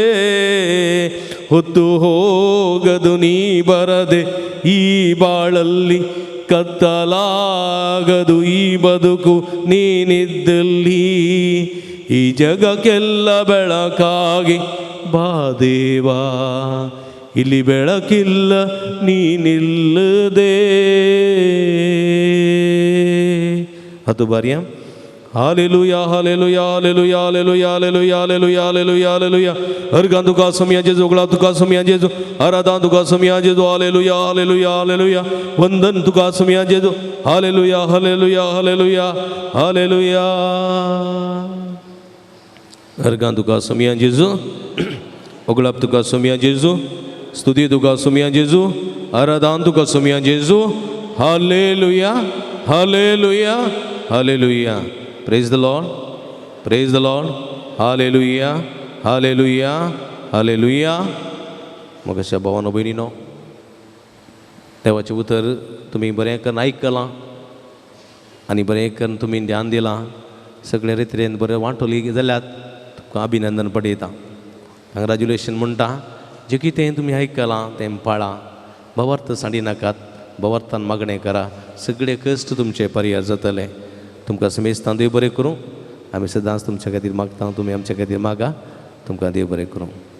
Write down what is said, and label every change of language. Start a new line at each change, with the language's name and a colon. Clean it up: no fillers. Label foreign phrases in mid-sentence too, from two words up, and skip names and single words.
Kannada: ಹೊತ್ತು ಹೋಗದು ನೀ ಬರದೆ ಈ ಬಾಳಲ್ಲಿ, ಕತ್ತಲಾಗದು ಈ ಬದುಕು ನೀನಿದ್ದಲ್ಲಿ. ಈ ಜಗಕ್ಕೆಲ್ಲ ಬೆಳಕಾಗಿ ಬಾ ದೇವಾ, ಇಲ್ಲಿ ಬೆಳಕಿಲ್ಲ ನೀನಿಲ್ಲದೆ. ಅದು ಬಾರಿಯ
Konkani: हालेलुया हालेलुया हालेलुया हालेलुया हालेलुया हालेलुया हालेलुया हालेलुया अर्गां तुका समया जेजू गळा तुका समया जेजू आराधना तुका समया जेजू हालेलुया हालेलुया हालेलुया वंदन तुका समया जेजू हालेलुया हालेलुया हालेलुया हालेलुया अर्गां तुका समया जेजू ओगळाप तुका समया जेजू स्तुती तुका समया जेजू आराधना तुका समया जेजू हालेलुया हालेलुया हालेलुया
English: Praise the Lord. Praise the Lord. Hallelujah. Hallelujah. Hallelujah.
Konkani: मग अशा भावांनो बहिणींनो, देवाचे उतर तुम्ही बरें करून आयकलां आनी बरें करून तुमी ध्यान दिलां सगळे रितीन बरें वांटोली जाल्यात तुमकां अभिनंदन पडयता कंग्रॅच्युलेशन म्हणटा जें कितें तुमी आयकलां तें पाळा भवर्त सांडी नाकात भवर्तान मागणें करा सगळे कश्ट तुमचे परिहार जातले तुमकां समेस्तां देव बरें करूं आमी सदांच तुमच्या खातीर मागता तुमी आमच्या खातीर मागा तुमकां देव बरें करूं